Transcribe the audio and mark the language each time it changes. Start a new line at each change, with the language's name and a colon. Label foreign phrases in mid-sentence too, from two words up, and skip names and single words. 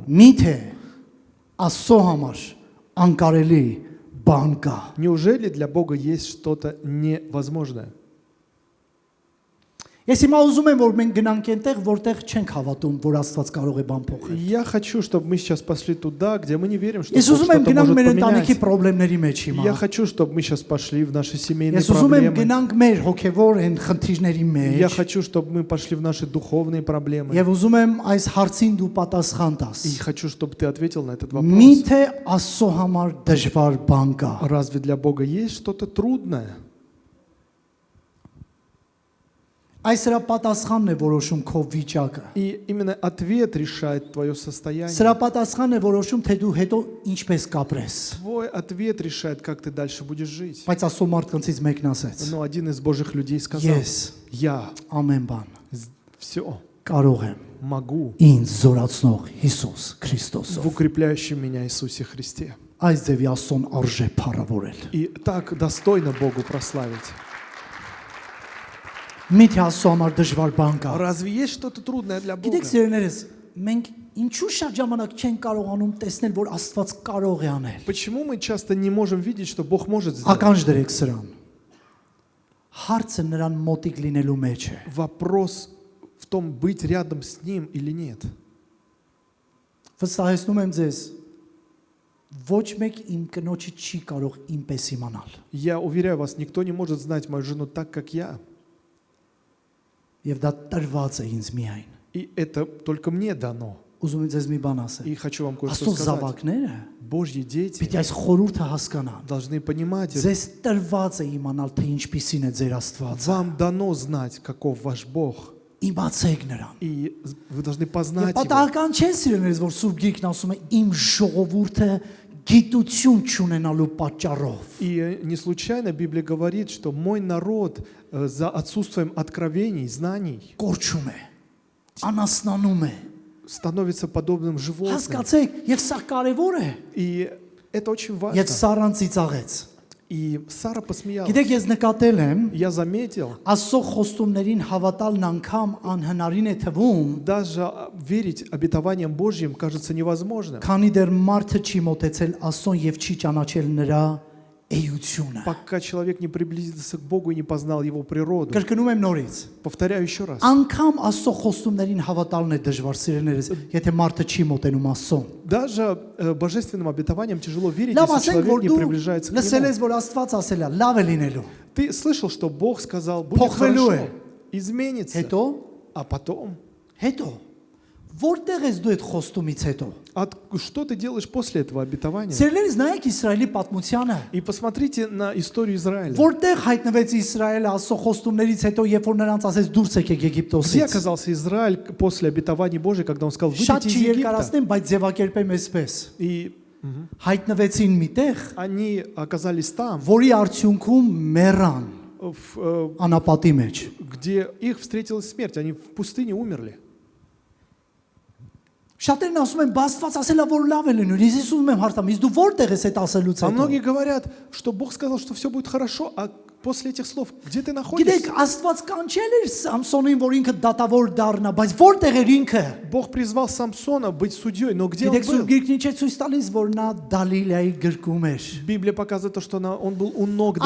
Armenian: Միթե Աստծո համար անկարելի բան կա։
Russian: неужели для Бога есть что-то невозможное?
Armenian: Ես հիմա ուզում եմ որ մենք գնանք այնտեղ, որտեղ չենք հավատում, որ Աստված կարող է բան փոխել։
Russian: Я хочу, чтобы мы сейчас пошли туда, где мы не верим, что
Armenian: Ես
Russian: Бог
Armenian: ուզում եմ
Russian: что-то
Armenian: գնանք
Russian: может
Armenian: մեր ընտանիքի
Russian: поменять.
Armenian: խնդիրների մեջ
Russian: Я
Armenian: հիմա։
Russian: хочу, чтобы мы сейчас пошли в наши семейные
Armenian: Ես ուզում եմ
Russian: проблемы.
Armenian: գնանք մեր հոգևոր այն խնդիրների
Russian: Я
Armenian: մեջ։
Russian: хочу, чтобы мы пошли в наши духовные проблемы.
Armenian: Եվ ուզում եմ այս հարցին дու պատասխան տաս։
Russian: И хочу, чтобы ты ответил на этот вопрос.
Armenian: Միթե Աստծո համար դժվար բան կա։
Russian: Разве для Бога есть что-то трудное?
Armenian: Այս սրա պատասխանն է որոշում քո վիճակը։
Russian: И именно ответ решает твое состояние.
Armenian: Սրա պատասխանն է որոշում թե դու հետո ինչպես капրես։
Russian: Твой ответ решает, как ты дальше будешь жить.
Armenian: Բայց Աստծո մարդկանցից մեկն ասեց.
Russian: Но один из Божьих людей сказал,
Armenian: Ես
Russian: я
Armenian: ամեն բան
Russian: все
Armenian: կարող եմ
Russian: могу
Armenian: ինձ զորացնող Հիսուս Քրիստոսով։
Russian: в укрепляющем меня Иисусе Христе.
Armenian: Այս ձևի Աստծոն արժե փառավորել։
Russian: И так достойно Богу прославить.
Armenian: Միթե Աստծո համար դժվար բան կա։
Russian: Разве есть что-то трудное для Бога?
Armenian: Գիտեք սիրելիներս, մենք ինչու շատ ժամանակ չենք կարողանում տեսնել, որ Աստված կարող է անել։
Russian: Почему мы часто не можем видеть, что Бог может сделать?
Armenian: Ականջ դրեք սրան։ Հարցը նրան մոտիկ լինելու մեջ է։
Russian: Вопрос в том, быть рядом с Ним или нет.
Armenian: Վստահեցնում եմ ձեզ, ոչ մեկ իմ կնոջը չի կարող ինպես իմանալ։
Russian: Я уверяю вас, никто не может знать мою жену так, как я.
Armenian: Եվ դա տրված է ինձ միայն։
Russian: И это только мне дано.
Armenian: Ուզում եմ ձեզ մի բան ասել։
Russian: И хочу вам кое-что
Armenian: Աստծո
Russian: сказать.
Armenian: զավակները
Russian: Божьи дети
Armenian: պիտի այս խորհուրդը հասկանան։
Russian: должны понимать, это.
Armenian: Ձեզ տրված է իմանալ, թե ինչպիսին է ձեր Աստվածը։
Russian: Вам дано знать, каков ваш Бог.
Armenian: Իմացեք նրան։
Russian: И вы должны
Armenian: Եվ
Russian: познать Его.
Armenian: պատահական չէ սիրելիներս, որ Սուրբ Գիրքն ասում է իմ ժողովուրդը գիտություն չունենալու պատճառով։
Russian: И не случайно Библия говорит, что мой народ за отсутствием откровений, знаний
Armenian: Կորչում է, անասնանում է։
Russian: становится подобным животным.
Armenian: Հասկացեք, եւ սա կարեւոր է։
Russian: И это очень
Armenian: Եվ
Russian: важно.
Armenian: Սառան ծիծաղեց։
Russian: И Сара посмеялась.
Armenian: Գիտեք, ես նկատել եմ,
Russian: Я заметил,
Armenian: Աստծո խոստումներին հավատալն անգամ անհնարին է թվում,
Russian: даже верить обетованиям Божьим кажется невозможным,
Armenian: քանի դեռ մարդը չի մոտեցել Աստծուն եւ չի ճանաչել նրա էությունը։
Russian: пока человек не приблизился к Богу и не познал Его природу.
Armenian: Կրկնում եմ նորից։
Russian: Повторяю еще раз.
Armenian: Անկամ Աստծո խոստումներին հավատալն է դժվար սիրելիներս, եթե մարդը չի մոտենում Աստծուն։
Russian: Даже божественным обетованиям тяжело верить,
Armenian: Լավ
Russian: если
Armenian: ասենք,
Russian: человек
Armenian: որ
Russian: не
Armenian: դու
Russian: приближается к
Armenian: լսել
Russian: Нему.
Armenian: ես, որ Աստված ասել է, լավ է լինելու։
Russian: Ты слышал, что Бог сказал, будет
Armenian: Փոխվելու
Russian: хорошо,
Armenian: է։
Russian: изменится,
Armenian: Հետո,
Russian: а потом,
Armenian: որտեղ ես դու այդ խոստումից հետո։
Russian: что ты делаешь после этого обетования?
Armenian: Սիրելիներս, նայեք Իսրայելի պատմությանը։
Russian: И посмотрите на историю Израиля.
Armenian: Որտեղ հայտնվեց Իսրայելը Աստծո խոստումներից հետո, երբ որ նրանց ասեց դուրս եկեք
Russian: Где
Armenian: Եգիպտոսից։
Russian: оказался Израиль после обетований Божьих, когда он сказал,
Armenian: Շատ
Russian: выйдите из
Armenian: չի
Russian: Египта?
Armenian: երկարացնեմ, բայց ձևակերպեմ այսպես։
Russian: И
Armenian: Հայտնվեցին միտեղ,
Russian: они оказались там,
Armenian: որի արդյունքում մեռան
Russian: в,
Armenian: անապատի մեջ։
Russian: где их встретилась смерть. Они в пустыне умерли.
Armenian: Շատերն ասում են, Աստված ասել է, որ լավ է լինում։ Ես ուզում եմ հարցամ, իսկ դու որտեղ ես այդ ասելուց
Russian: А
Armenian: հետո։
Russian: многие говорят, что Бог сказал, что все будет хорошо, а после этих слов, где ты находишься?
Armenian: Գիտեք, Աստված կանչել էր Սամսոնին, որ ինքը դատավոր դառնա, բայց որտեղ էր ինքը։
Russian: Бог призвал Самсона быть судьей, но где он
Armenian: Գիտեք, Սուրբ
Russian: был?
Armenian: Գիրքն ինչ է ցույց տալիս, որ նա Դալիլայի գրկում էր։
Russian: Библия показывает то, что он был у ног